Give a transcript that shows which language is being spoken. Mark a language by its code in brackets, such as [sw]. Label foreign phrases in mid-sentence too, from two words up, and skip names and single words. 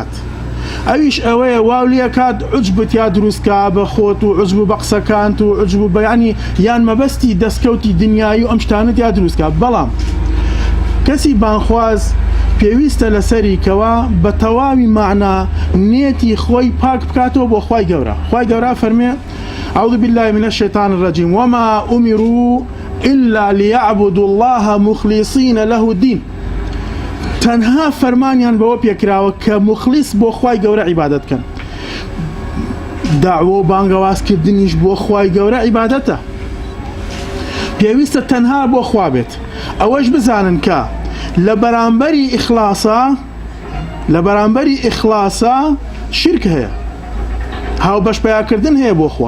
[ckb] ئەویش ئەوەیە واو لێ کات عوجبت یا دروستکە بە خۆت و عوجب بە قسەکانت و عوجب بەیانی یان مەبەستی دەستکەوتی دنیایی و ئەم شتانت یا دروستکە. بەڵام کەسی بانخواز پێویستە لەسەری کەوا بە تەواوی معنا نێتی خۆی پاک بکاتەوە بۆ خوای گەورە. خوای گەورە فەرمێ [ar] أعوذ بالله من الشيطان الرجيم وما أمروا إلا ليعبدوا الله مخلصين له الدين. [ckb] تەنها فەرمانیان بەوە پێکراوە کە مخلیص بۆ خوای گەورە عیبادەت کەن. داعوە و بانگەوازکردنیش بۆ خوای گەورە عیبادەتە، پێویستە تەنها بۆ خوا بێت. ئەوەش بزانن کە لە بەرامبەری ئیخلاسە شرک هەیە، هاوبەش پیاکردن هەیە بۆ خوا.